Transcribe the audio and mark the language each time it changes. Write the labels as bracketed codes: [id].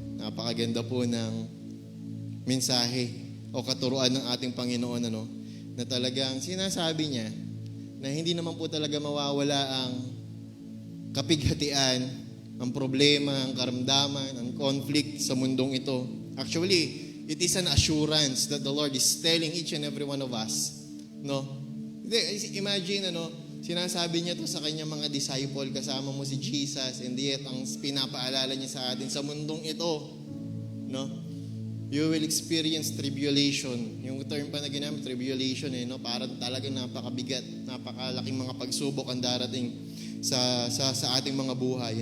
[tl] Napakaganda po ng mensahe o katuruan ng ating Panginoon, na talagang sinasabi niya na hindi naman po talaga mawawala ang kapighatian, ang problema, ang karamdaman, ang conflict sa mundong ito. [en] Actually, it is an assurance that the Lord is telling each and every one of us. No? [tl] Imagine, sinasabi niya to sa kanyang mga disciple, kasama mo si Jesus, [en] and yet [tl] ang pinapaalala niya sa atin sa mundong ito, no? [en] You will experience tribulation. [tl] Yung term pa na ginamit, tribulation, parang talagang napakabigat, napakalaking mga pagsubok ang darating sa ating mga buhay.